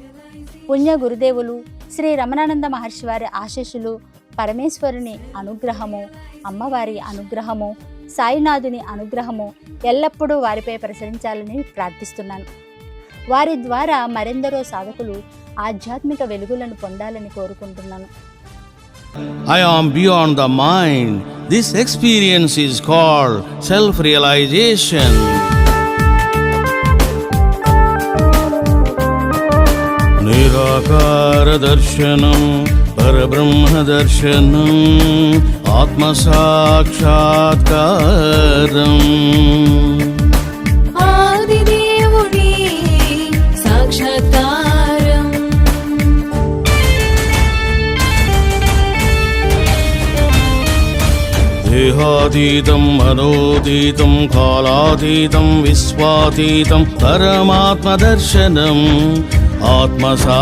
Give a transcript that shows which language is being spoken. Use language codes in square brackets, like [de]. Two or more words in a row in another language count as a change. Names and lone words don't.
[te] పుణ్య గురుదేవులు శ్రీ రమణానంద మహర్షి వారి ఆశీస్సులు, పరమేశ్వరుని అనుగ్రహము, అమ్మవారి అనుగ్రహము, సాయినాథుని అనుగ్రహము ఎల్లప్పుడూ వారిపై ప్రసరించాలని ప్రార్థిస్తున్నాను. వారి ద్వారా మరెందరో సాధకులు ఆధ్యాత్మిక వెలుగులను పొందాలని కోరుకుంటున్నాను. [en] I am beyond the mind. This experience is called self-realization. [sa] निराकार दर्शनम्, परब्रह्म दर्शनम्, आत्म साक्षात्कारम्. దేహాతీతం మనోతీతం కాలాతీతం విశ్వాతీతం పరమాత్మ దర్శనం ఆత్మసా.